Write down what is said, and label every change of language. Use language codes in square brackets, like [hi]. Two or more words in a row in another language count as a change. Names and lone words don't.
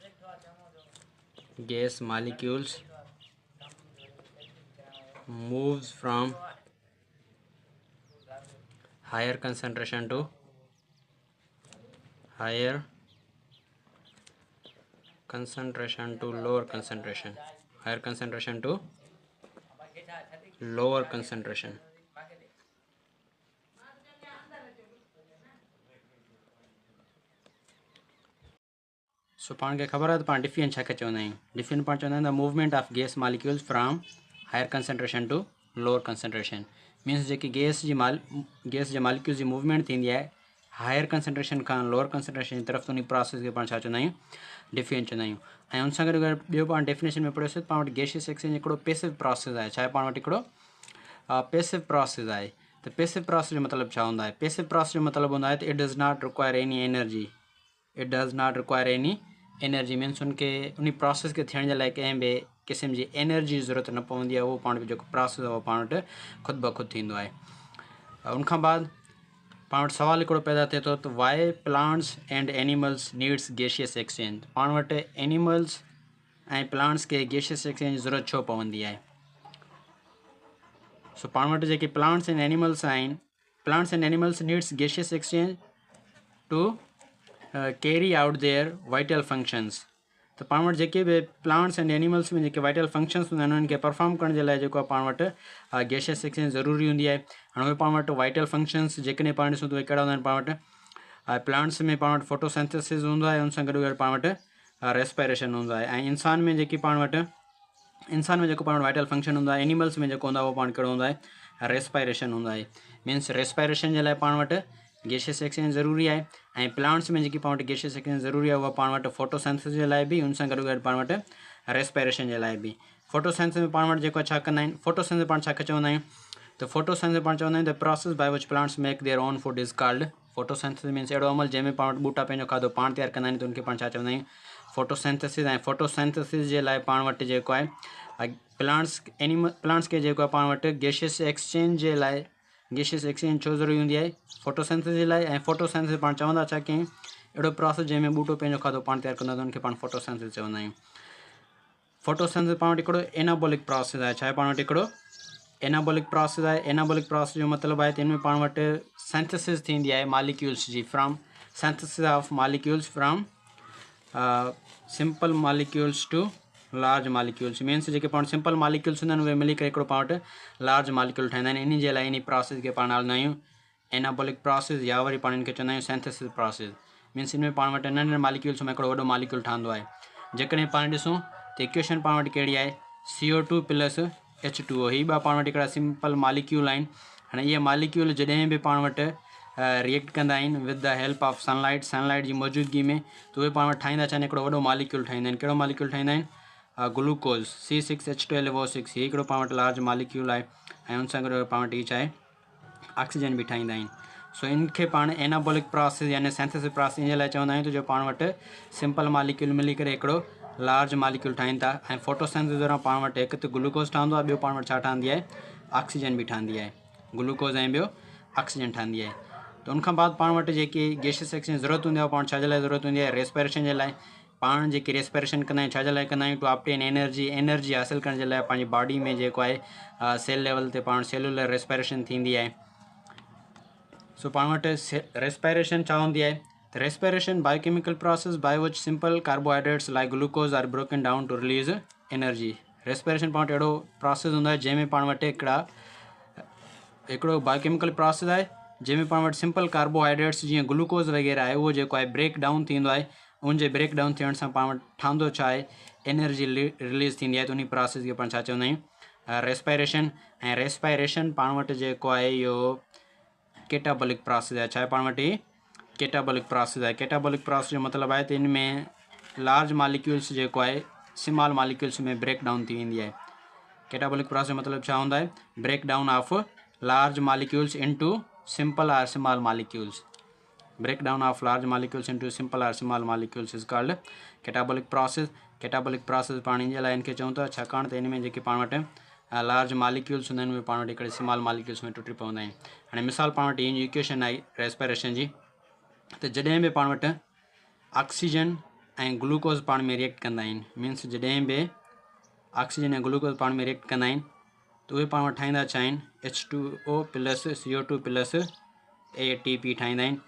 [en] gas molecules moves from higher concentration to lower concentration, higher concentration to lower concentration. [sd] सो पाण खे ख़बर आहे त पाण डिफ्यूजन छा खे चवंदा आहियूं। [en] diffusion [sd] पाण चवंदा आहियूं [en] the movement of gas molecules from higher concentration to lower concentration. [sd] मीन्स जेकी गैस जे मालिक्यूल्स जी मूवमेंट थींदी आहे [en] higher concentration [sd] खां [en] lower concentration [sd] जी तरफ़, उन प्रोसेस खे पाण छा चवंदा आहियूं डिफ्यूजन चवंदा आहियूं। ऐं उन सां गॾु ॿियो पाण डेफिनेशन में पढ़ियोसीं पाण वटि [en] gaseous exchange [sd] हिकिड़ो [en] passive process [sd] आहे। छा आहे पाण वटि हिकिड़ो [en] passive process [sd] आहे। त [en] passive process [sd] जो मतिलबु छा हूंदो आहे। [en] passive process [sd] जो मतिलबु हूंदो आहे त [en] it does not require any energy. [sd] मीन्स उनखे उन प्रोसेस खे थियण जे लाइ कंहिं बि क़िस्म जी एनर्जी जी ज़रूरत न पवंदी आहे। उहो पाण वटि जेको प्रोसेस आहे उहो पाण वटि ख़ुदि ब ख़ुदि थींदो आहे। उनखां बाद पाण वटि सुवालु हिकिड़ो पैदा थिए थो त [en] why plants and animals needs gaseous exchange. [sd] पाण वटि एनिमल्स ऐं प्लांट्स खे [en] gaseous exchange [sd] जी ज़रूरत छो पवंदी आहे। सो पाण वटि जेके [en] plants and animals आहिनि, plants and animals needs gaseous exchange to carry out their vital functions. [sd] त पाण वटि जेके बि [en] plants and animals [sd] में जेके [en] vital functions [sd] हूंदा आहिनि उन्हनि खे परफॉर्म करण जे लाइ जेको आहे पाण वटि [en] gaseous exchange [sd] ज़रूरी हूंदी आहे। हाणे उहे पाण वटि [en] vital functions [sd] जेकॾहिं पाण ॾिसूं त उहे कहिड़ा हूंदा आहिनि। पाण वटि प्लांट्स में पाण वटि फोटोसिंथेसिस हूंदो आहे, उन सां गॾु गॾु पाण वटि रेस्पायरेशन हूंदो आहे। ऐं इंसान में जेको पाण वटि [en] vital function [sd] हूंदो आहे, एनिमल्स में जेको हूंदो आहे उहो पाण कहिड़ो हूंदो आहे रेस्पायरेशन हूंदो आहे। मीन्स रेस्पायरेशन जे लाइ पाण वटि [en] gaseous exchange [sd] ज़रूरी आहे। ऐं प्लांट्स में जेकी पाण वटि [en] gaseous exchange [sd] ज़रूरी आहे उहा पाण वटि फोटोसिंथेसिस जे लाइ बि, उन सां गॾु गॾु पाण वटि रेस्पायरेशन जे लाइ बि। फोटोसिंथेसिस में पाण वटि जेको छा कंदा आहिनि, फोटोसिंथेसिस पाण छा खे चवंदा आहियूं त फोटोसिंथेसिस पाण चवंदा आहियूं [en] the process by which plants make their own food is called photosynthesis. [sd] मीन्स अहिड़ो अमल जंहिंमें पाण वटि ॿूटा पंहिंजो खाधो पाण तयारु कंदा आहिनि त उनखे पाण छा चवंदा आहियूं फोटोसिंथेसिस। ऐं फोटोसिंथेसिस जे लाइ पाण वटि जेको आहे प्लांट्स खे जेको आहे पाण वटि [en] gaseous exchange [sd] जे लाइ [en] gaseous exchange [sd] छो ज़रूरी हूंदी आहे फोटोसिंथेसिस जे लाइ। ऐं फोटोसिंथेसिस पाण चवंदा छा कयूं अहिड़ो प्रोसेस जंहिंमें ॿूटो पंहिंजो खाधो पाण तयारु कंदो आहे त उनखे पाण फोटोसिंथेसिस चवंदा आहियूं। फोटोसिंथेसिस पाण वटि हिकिड़ो [en] anabolic process [sd] आहे। छा आहे पाण वटि हिकिड़ो [en] anabolic process [sd] आहे। [en] anabolic process [sd] जो मतिलबु आहे त हिन में पाण वटि सिंथेसिस थींदी आहे मालिक्यूल्स जी, [en] from synthesis of molecules from simple molecules to large molecules means [sd] जेके पाण [en] simple molecules [sd] हूंदा आहिनि उहे मिली करे हिकिड़ो पाण वटि [en] large molecule [sd] ठाहींदा आहिनि। इन जे लाइ इन प्रोसेस खे पाण हलंदा आहियूं [en] anabolic process [sd] या वरी पाण इनखे चवंदा आहियूं [en] synthesis process. [sd] मीन्स इन में पाण वटि नंढे मॉलिक्यूल्स में हिकिड़ो वॾो मॉलिक्यूल ठहंदो आहे। जेकॾहिं पाण ॾिसूं त इक्वेशन पाण वटि कहिड़ी आहे CO2 प्लस H2O। ही ॿ पाण वटि हिकिड़ा [en] simple molecule [sd] आहिनि। हाणे इहे मॉलिक्यूल जॾहिं बि पाण वटि रिएक्ट कंदा आहिनि [en] with the help of sunlight [sd] जी मौजूदगी में त उहे पाण वटि ठाहींदा छा आहिनि हिकिड़ो वॾो मॉलिक्यूल ठाहींदा आहिनि। कहिड़ो मॉलिक्यूल ठाहींदा आहिनि ग्लूकोज C6H12O6। ही हिकिड़ो पाण वटि [en] large molecule [sd] आहे ऐं उन सां गॾु पाण वटि ही छा आहे ऑक्सीजन बि ठाहींदा आहिनि। सो इनखे पाण [en] anabolic process [sd] यानी [en] synthesis process [sd] इन जे लाइ चवंदा आहियूं त जो पाण वटि [en] simple molecule [sd] मिली करे हिकिड़ो [en] large molecule [sd] ठाहीनि था ऐं फोटोसिंथेसिस दौरान पाण वटि हिकु त ग्लूकोज ठहंदो आहे, ॿियो पाण वटि छा ठहंदी आहे ऑक्सीजन बि ठहंदी आहे। ग्लूकोज ऐं ॿियो ऑक्सीजन ठहंदी आहे। त उनखां बाद पाण वटि जेकी [en] gaseous exchange [sd] ज़रूरत हूंदी आहे पाण छा जे लाइ ज़रूरत हूंदी आहे रेस्पिरेशन जे लाइ। पाण जेकी रेस्पिरेशन कंदा आहियूं छा जे लाइ कंदा आहियूं [en] to obtain energy [sd] हासिलु करण जे लाइ पंहिंजी बॉडी में जेको आहे [en] cell level [sd] ते पाण [en] cellular respiration [sd] थींदी आहे। सो पाण वटि रेस्पिरेशन छा हूंदी आहे त [en] respiration biochemical process by which simple carbohydrates like glucose are broken down to release energy. [sd] रेस्पिरेशन पाण वटि अहिड़ो प्रोसेस हूंदो आहे जंहिंमें पाण वटि हिकिड़ो [en] biochemical process [sd] आहे जंहिंमें पाण वटि [en] simple carbohydrates [sd] जीअं ग्लूकोज वग़ैरह आहे उहो जेको आहे [en] break down [sd] थींदो आहे। उनजे [en] break down [sd] थियण सां पाण वटि ठहंदो छा आहे [en] energy release [sd] थींदी आहे। त उन प्रोसेस खे पाण छा चवंदा आहियूं रेस्पिरेशन। ऐं रेस्पिरेशन पाण वटि जेको आहे इहो [en] catabolic process [sd] आहे। छा आहे पाण वटि [en] catabolic process [sd] आहे। [en] catabolic process [sd] जो मतिलबु आहे त इन में [en] large molecules [sd] जेको आहे [en] small molecules [sd] में [en] break down [sd] थी वेंदी आहे। [en] catabolic process [sd] जो मतिलबु छा हूंदा आहे [en] break down of large molecules into simple or small molecules। breakdown of large molecules into simple or small molecules is called catabolic process। catabolic process [sd] पाण इन जे लाइ इनखे चऊं था छाकाणि त इन में जेके पाण वटि [en] large molecules [sd] हूंदा आहिनि उहे पाण वटि हिकिड़े [en] small molecules [sd] में टुटी पवंदा आहिनि। हाणे मिसाल पाण वटि इन जी इक्वेशन आई रेस्पिरेशन जी त जॾहिं बि पाण वटि ऑक्सीजन ऐं ग्लूकोज पाण में रिएक्ट कंदा आहिनि मीन्स जॾहिं बि ऑक्सीजन ऐं ग्लूकोज पाण में रिएक्ट कंदा आहिनि तो उहे पाण वटि ठाहींदा छा आहिनि H2O प्लस CO2 प्लस ATP ठाहींदा आहिनि।